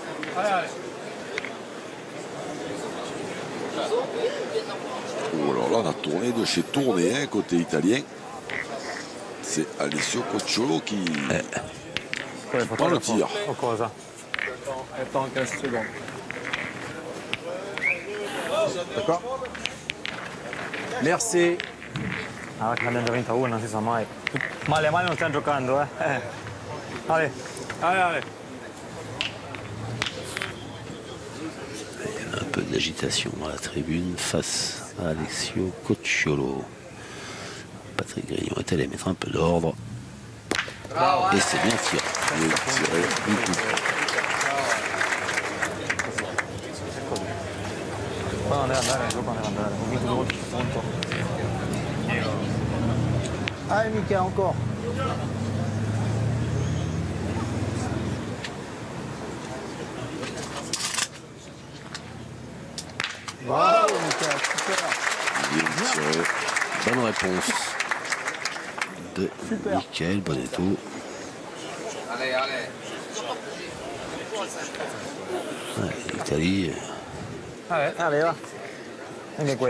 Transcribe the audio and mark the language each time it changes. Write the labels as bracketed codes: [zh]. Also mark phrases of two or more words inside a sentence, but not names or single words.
[fr] Oh, alors là, on a tourné de chez Tourné, hein, côté italien. C'est Alessio Cocciolo qui prend le tir. Encore ça. Attends 15 secondes. D'accord. Merci. [it] Ah, che abbiamo già vinto una, non si sa mai. Ma le mani non stanno giocando, eh. [fr] Allez, allez, allez. Un peu d'agitation à la tribune face à Alessio Cocciolo. Patrick Grignon est allé mettre un peu d'ordre. Et c'est bien tiré. Bien tiré du coup. [it] Poi non deve andare, dopo non deve andare. Ho vinto 2 volte sul punto. [fr] Allez, Mika, encore. Bravo, Mika, super. Bien tiré. Bonne réponse de Michael Bonetto. L'Italie, Allez, va. [it] Anche questo.